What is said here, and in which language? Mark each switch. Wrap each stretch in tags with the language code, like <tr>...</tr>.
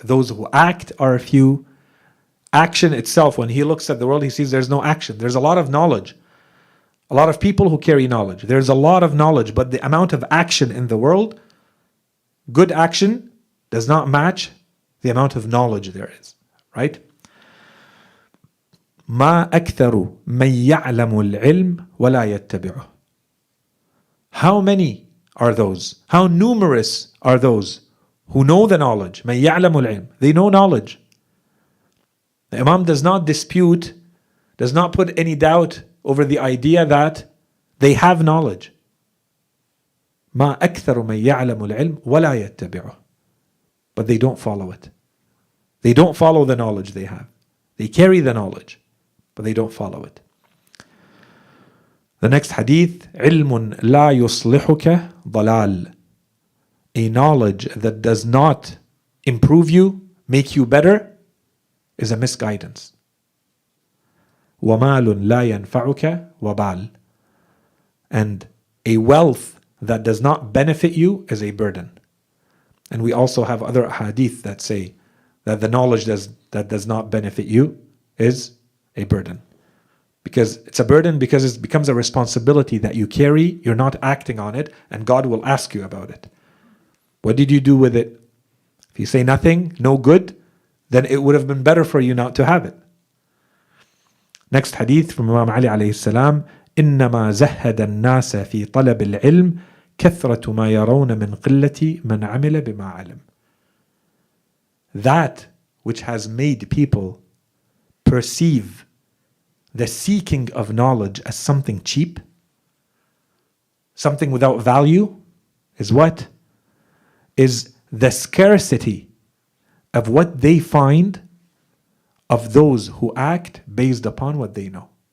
<en>Those who act are a few. Action itself, when he looks at the world, he sees there's no action. There's a lot of knowledge. A lot of people who carry knowledge. There's a lot of knowledge, but the amount of action in the world, good action, does not match the amount of knowledge there is. Right?</en> <ar>ما أكثر من يعلم العلم ولا يتبعه.</ar> <en>How many are those? How numerous are those who know the knowledge?</en> <ar>من يعلم العلم.</ar> <en>They know knowledge. The Imam does not dispute, does not put any doubt over the idea that they have knowledge.</en> <ar>ما أكثر من يعلم العلم ولا يتبعه.</ar> <en>But they don't follow it. They don't follow the knowledge they have. They carry the knowledge, but they don't follow it. The next hadith,</en> <ar>علم لا يصلحك ضلال.</ar> <en>A knowledge that does not improve you, make you better, is a misguidance.</en> <ar>وَمَالٌ لَا يَنْفَعُكَ وَبَالٌ.</ar> <en>And a wealth that does not benefit you is a burden. And we also have other hadith that say that the knowledge that does not benefit you is a burden. Because it's a burden because it becomes a responsibility that you carry, you're not acting on it, and God will ask you about it. What did you do with it? If you say nothing, no good, then it would have been better for you not to have it. Next hadith from Imam Ali alayhi salam,</en> <ar>إنما زهد الناس في طلب العلم كثرة ما يرون من قلة من عمل بما علم.</ar> <en>That which has made people perceive the seeking of knowledge as something cheap, something without value, is what? Is the scarcity of what they find of those who act based upon what they know.</en>